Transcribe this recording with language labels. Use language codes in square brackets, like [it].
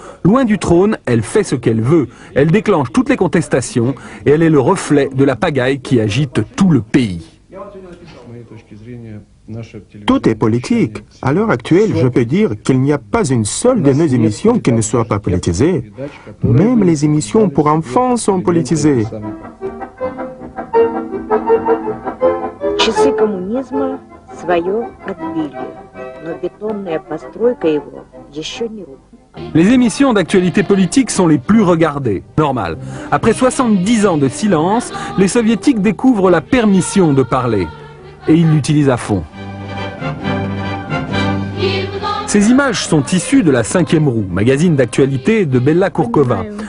[fr] Loin du trône, elle fait ce qu'elle veut. Elle déclenche toutes les contestations et elle est le reflet de la pagaille qui agite tout le pays. Tout est politique. À l'heure actuelle, je peux dire qu'il n'y a pas une seule de nos émissions qui ne soit pas politisée. Même les émissions pour enfants sont politisées. [ru] Часы коммунизма свое отбили, но бетонная постройка его еще не рухнула. [fr] Les émissions d'actualité politique sont les plus regardées. Normal. Après 70 ans de silence, les soviétiques découvrent la permission de parler. Et ils l'utilisent à fond. Ces images sont issues de la 5e roue, magazine d'actualité de Bella Kourkova.